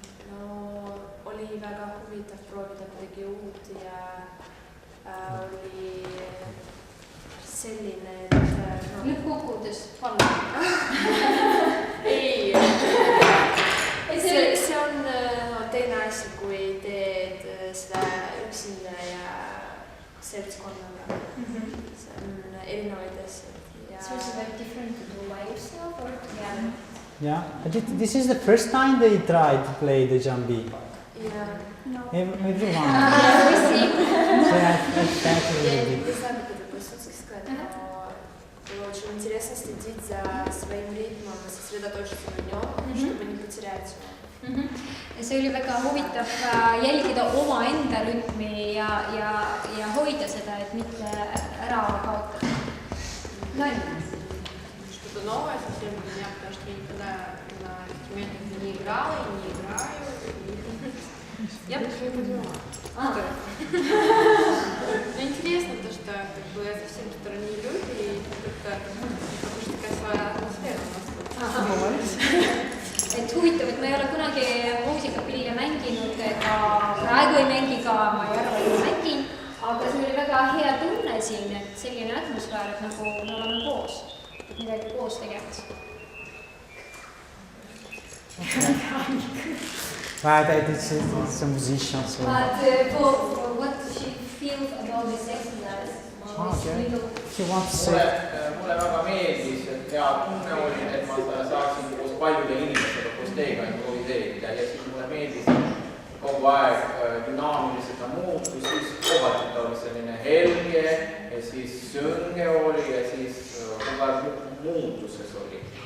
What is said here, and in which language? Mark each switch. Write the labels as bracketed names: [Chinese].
[Estonian] No oli väga huvitav proovida midagi uut ja oli selline, et Lõppkokkuvõttes palun. ei, see on teine asi, kui teed seda üksinda ja seltskonnaga. See on erinevaid asjad. [English] So it's very different to do by yourself or together? Yeah, this is the first time they tried to play the jambi. Everyone. We see. So I thank you. [Russian] Я не знаю, как это по-русски сказать, но было очень интересно следить за своим ритмом и сосредоточиться на нем, чтобы не потерять его. [Estonian] See oli väga huvitav jälgida omaenda rütmi ja hoida seda, et mitte ära kaotada. [Russian] Что-то новое совсем для меня, потому что я никогда на инструментах не играла и не играю. Я просто не поняла. Мне интересно то, что как бы я совсем сторонние люди, и как-то такая своя атмосфера у нас. [Estonian] Et huvitav, et ma ei ole kunagi muusikapille mänginud ega praegu ei mängi ka, ma ei arva, et ma mängin, aga see oli väga hea tunne siin, et selline atmosfäär, et nagu me oleme koos, et midagi koos tegemas. [English] Right, it's a musician. So. But for what she feels about this exercise? Okay. He wants to say. [Estonian] Mulle väga meeldis, et hea tunne oli, et ma saaksin koos paljude inimestega koos teiega improviseerida ja siis mulle meeldis kogu aeg dünaamilised muutus, siis kohati ta oli selline helge ja siis sönge oli ja siis kogu aeg muutuses oli.